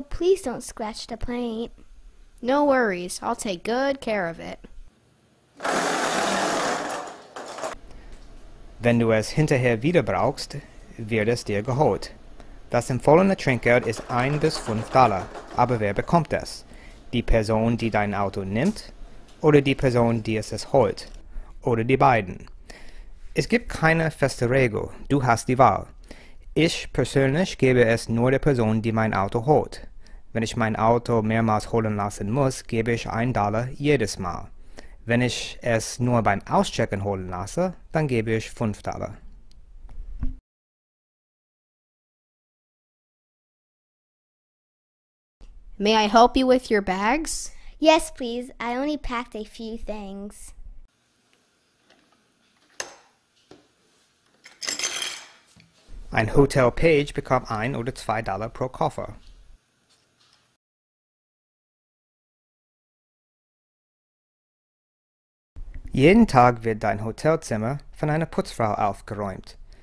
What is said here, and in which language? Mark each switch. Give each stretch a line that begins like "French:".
English: Please don't scratch the paint. No worries, I'll take good care of it.
German: Wenn du es hinterher wieder brauchst, wird es dir geholt. Das empfohlene Trinkgeld ist $1 bis $5, aber wer bekommt es? Die Person, die dein Auto nimmt, oder die Person, die es holt? Oder die beiden? Es gibt keine feste Regel, du hast die Wahl. Ich persönlich gebe es nur der Person, die mein Auto holt. Wenn ich mein Auto mehrmals holen lassen muss, gebe ich $1 jedes Mal. Wenn ich es nur beim Auschecken holen lasse, dann gebe ich $5.
English: May I help you with your bags? Yes, please. I only packed a few things.
German: Ein Hotel-Page bekommt $1 oder $2 pro Koffer. Jeden Tag wird dein Hotelzimmer von einer Putzfrau aufgeräumt.